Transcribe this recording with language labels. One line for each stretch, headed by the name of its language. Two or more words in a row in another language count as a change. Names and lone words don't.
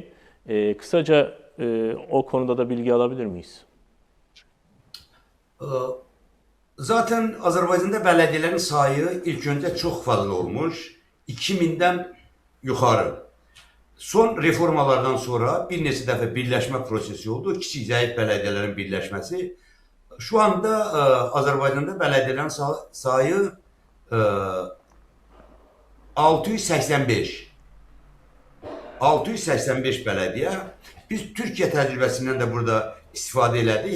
Turkish: Kısaca o konuda da bilgi alabilir miyiz? Zaten Azerbaycan'da belediyelerin sayı ilk önce çok fazla olmuş.
Azerbaijani: 2000'den yukarı. Son reformalardan sonra bir neçə dəfə birləşmə prosesi oldu. Kiçik zəif bələdiyyələrin birləşməsi.
Turkish: Şu anda
Azerbaijani: Azərbaycanda bələdiyyələrin sayı 685. 685 bələdiyyə. Biz Türkiyə təcrübəsindən də burada istifadə elədik.